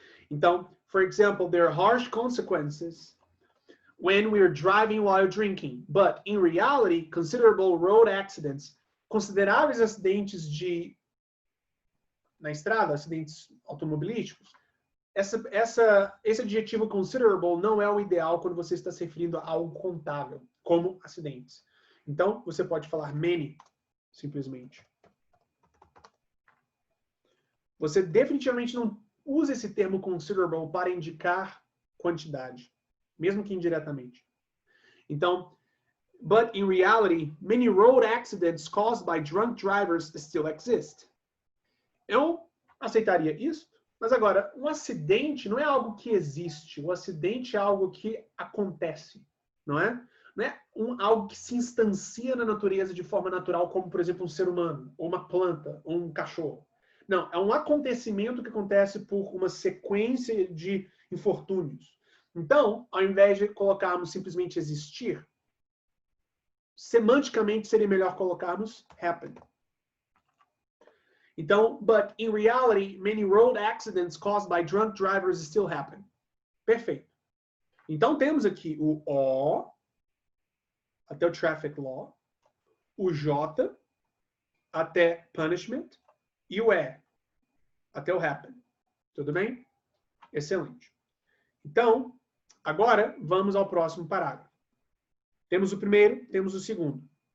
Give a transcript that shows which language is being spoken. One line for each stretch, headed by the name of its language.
Portuguese: Então,
English: for example, there are harsh consequences when we are driving while you're drinking, but in reality, considerable road accidents,
Portuguese: consideráveis acidentes na estrada, acidentes automobilísticos, esse adjetivo considerable não é o ideal quando você está se referindo a algo contável, como acidentes. Então, você pode falar many, simplesmente. Você definitivamente não usa esse termo considerable para indicar quantidade, mesmo que indiretamente.
English: Então, but in reality, many road accidents caused by drunk drivers still exist.
Portuguese: Eu aceitaria isso, mas agora, um acidente não é algo que existe. O acidente é algo que acontece, não é? Não é algo que se instancia na natureza de forma natural, como, por exemplo, um ser humano, ou uma planta, ou um cachorro. Não, é um acontecimento que acontece por uma sequência de infortúnios. Então, ao invés de colocarmos simplesmente existir, semanticamente seria melhor colocarmos happen.
English: Então, but in reality, many road accidents caused by drunk drivers still happen.
Portuguese: Perfeito. Então, temos aqui o O, até o traffic law, o J, até punishment, e o E, até o happen. Tudo bem? Excelente. Então, agora, vamos ao próximo parágrafo. Temos o primeiro, temos o segundo.